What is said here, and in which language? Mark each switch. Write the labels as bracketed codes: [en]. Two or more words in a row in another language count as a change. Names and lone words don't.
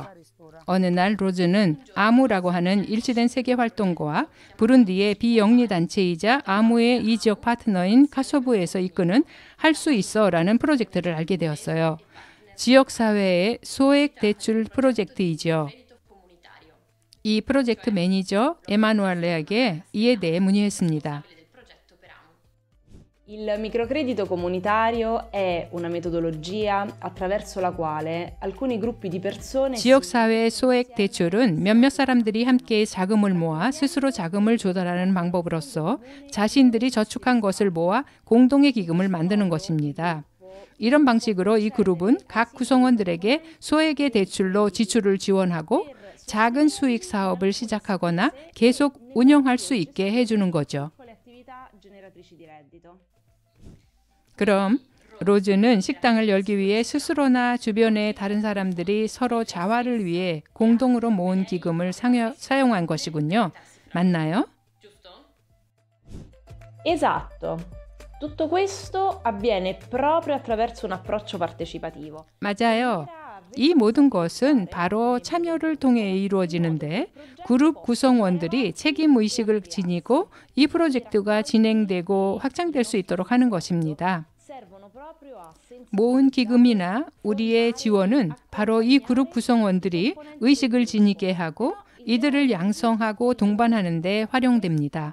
[ko] 어느 날 로즈는 아무라고 하는 일치된 세계활동가와 부룬디의 비영리단체이자 아무의 이 지역 파트너인 카소부에서 이끄는 할 수 있어라는 프로젝트를 알게 되었어요. 지역사회의 소액 대출 프로젝트이죠. 이 프로젝트 매니저 에마누엘레에게 이에 대해 문의했습니다. [it] Il microcredito comunitario è una metodologia attraverso la quale alcuni gruppi di persone [ko] 지역사회 소액 대출은 몇몇 사람들이 함께 자금을 모아 스스로 자금을 조달하는 방법으로서 자신들이 저축한 것을 모아 공동의 기금을 만드는 것입니다. 이런 방식으로 이 그룹은 각 구성원들에게 소액의 대출로 지출을 지원하고 작은 수익 사업을 시작하거나 계속 운영할 수 있게 해주는 거죠. 그럼 로즈는 식당을 열기 위해 스스로나 주변의 다른 사람들이 서로 자활을 위해 공동으로 모은 기금을 사용한 것이군요. 맞나요? [it] Esatto. Tutto questo avviene proprio attraverso un approccio partecipativo. [ko] 맞아요. 이 모든 것은 바로 참여를 통해 이루어지는데 그룹 구성원들이 책임의식을 지니고 이 프로젝트가 진행되고 확장될 수 있도록 하는 것입니다. 모은 기금이나 우리의 지원은 바로 이 그룹 구성원들이 의식을 지니게 하고 이들을 양성하고 동반하는 데 활용됩니다.